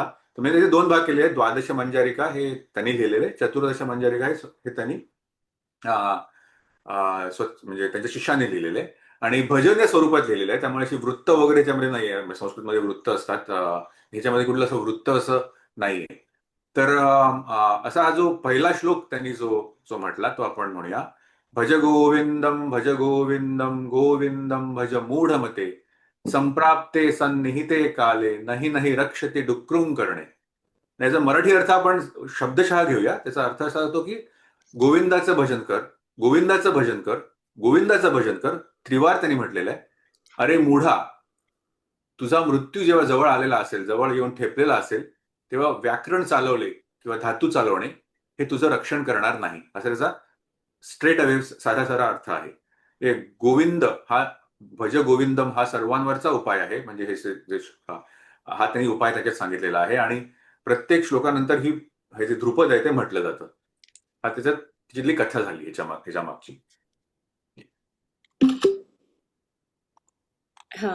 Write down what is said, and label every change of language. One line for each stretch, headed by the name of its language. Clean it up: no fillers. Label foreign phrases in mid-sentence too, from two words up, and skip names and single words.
Marathi: तर म्हणजे त्याचे 2 भाग केले आहेत. द्वादश मंजारिका हे त्यांनी लिहिलेले, चतुर्दश मंजारिका हे त्यांनी म्हणजे त्यांच्या शिष्याने लिहिलेले आणि भजन या स्वरूपात लिहिलेलं आहे. त्यामुळे अशी वृत्त वगैरे त्याच्यामध्ये नाही आहे. संस्कृतमध्ये वृत्त असतात, ह्याच्यामध्ये कुठलं असं वृत्त असं नाहीये. तर असा हा जो पहिला श्लोक त्यांनी जो जो म्हटला तो आपण म्हणूया.
Sanskrit: भज गोविंदम गोविंदम भज मूढमते, संप्राप्ते सन्निहिते काले नाही नाही रक्षते डुक्रुंग करणे.
Marathi: याचा मराठी अर्थ आपण शब्दशः घेऊया. त्याचा अर्थ असा होतो की गोविंदाचं भजन कर, गोविंदाचं भजन कर, गोविंदाचं भजन कर. त्रिवार त्यांनी म्हटलेलं आहे. अरे मूढा, तुझा मृत्यू जेव्हा जवळ आलेला असेल, जवळ येऊन ठेपलेला असेल, तेव्हा व्याकरण चालवले किंवा धातू चालवणे हे तुझं रक्षण करणार नाही, असा त्याचा
English: straight away
Marathi: साधा साधा अर्थ आहे. हे गोविंद हा,
Sanskrit: भज गोविंदम
Marathi: हा सर्वांवरचा उपाय आहे. म्हणजे हा त्यांनी उपाय त्याच्यात सांगितलेला आहे. आणि प्रत्येक श्लोकानंतर हे जे ध्रुपद आहे ते म्हटलं जातं. हा त्याच्यात तिथली कथा झाली ह्याच्या मागची. हा.